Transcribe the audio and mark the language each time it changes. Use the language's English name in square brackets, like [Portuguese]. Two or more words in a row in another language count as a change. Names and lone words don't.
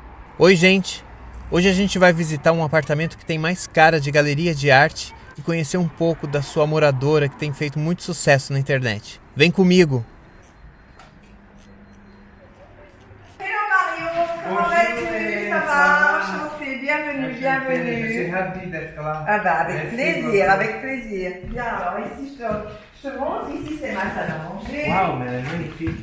[Portuguese] Oi, gente! Hoje a gente vai visitar um apartamento que tem mais cara de galeria de arte e conhecer um pouco da sua moradora que tem feito muito sucesso na internet. Vem comigo! [French] Hello Mario, comment vas-tu? Ça va? Enchantée, bienvenue, bienvenue. Je suis ravi d'être là. Ah bah avec Merci plaisir, beaucoup. avec plaisir. Bien, alors ici je te montre, ici c'est ma salle à manger. Waouh, mais elle est magnifique.